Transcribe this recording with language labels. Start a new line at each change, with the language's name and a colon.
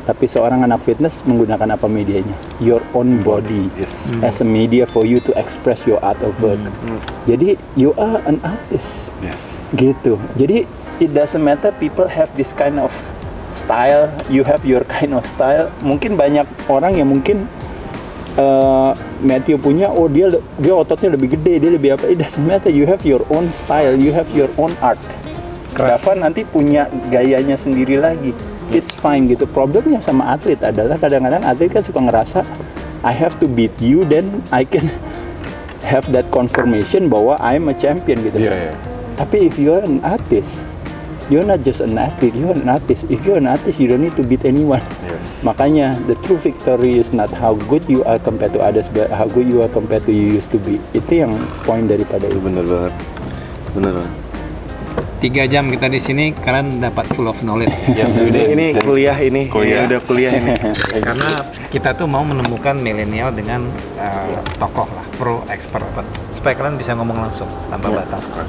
Indonesian: Tapi seorang anak fitness menggunakan apa medianya?
English: Your own body as a media for you to express your art of work. Jadi you are an artist.
Indonesian: Gitu. Jadi
English: it doesn't matter people have this kind of style, you have your kind of style.
Indonesian: Mungkin banyak orang yang mungkin Matthew punya, dia ototnya lebih gede, dia lebih apa,
English: it doesn't matter, you have your own style, you have your own art.
Indonesian: Davan nanti punya gayanya sendiri lagi,
English: it's fine
Indonesian: gitu. Problemnya sama atlet adalah kadang-kadang atlet kan suka ngerasa
English: I have to beat you, then I can have that confirmation
Indonesian: bahwa
English: I'm a champion
Indonesian: gitu.
English: Tapi if you're an artist, you're not just an athlete, you're an artist. If you're an artist, you don't need to beat anyone.
Indonesian: Makanya
English: the true victory is not how good you are compared to others, but how good you are compared to you used to be.
Indonesian: Itu yang poin daripada itu. Bener banget. 3 jam kita di sini, kalian dapat full of knowledge. Ini kuliah ini. Udah kuliah ini. Karena kita tuh mau menemukan milenial dengan tokoh lah,
English: pro expert,
Indonesian: supaya kalian bisa ngomong langsung tanpa batas.